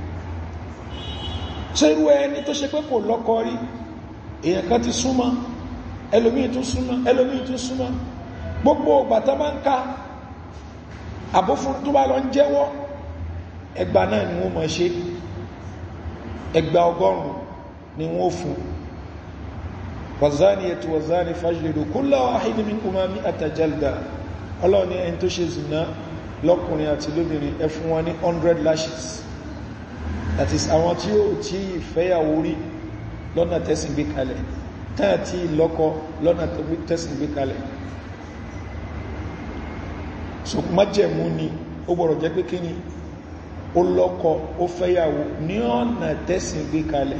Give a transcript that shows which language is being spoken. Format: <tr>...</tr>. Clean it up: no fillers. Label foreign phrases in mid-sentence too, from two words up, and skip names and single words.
<yo>ṣe irú ẹni tó ṣe pé kò lọ́kọ rí, èèyàn kan ti súnmọ́, ẹlòmíì tún súnmọ́, ẹlòmíì tún súnmọ́, gbogbo ọgbàtà máa ń ká àbófún tó bá lọ ń jẹ́wọ́, ẹgbà náà ni wọ́n mọ̀ ṣe, ẹgbà 100 ni wọ́n fún.</yo> <ar>والزانية والزاني فاجلدوا كل واحد منهما 100 جلدة,</ar> <yo>Ọlọ́run ní ẹni tó ṣe zina lọ́kùnrin àti lóbìnrin ẹ fún wọn ní 100 lashes,</yo> <en>that is</en> <yo>àwọn tí ó tí ìfẹ́yàwó rí lọ́nà tẹ́sìn gbé kalẹ̀, tán tí lọ́kọ lọ́nà tẹ́sìn gbé kalẹ̀. So májẹ̀mú ni ó gbọ́dọ̀ jẹ́ pé kíni ó lọ́kọ ó fẹ́yàwó ní ọ̀nà tẹ́sìn gbé kalẹ̀.</yo>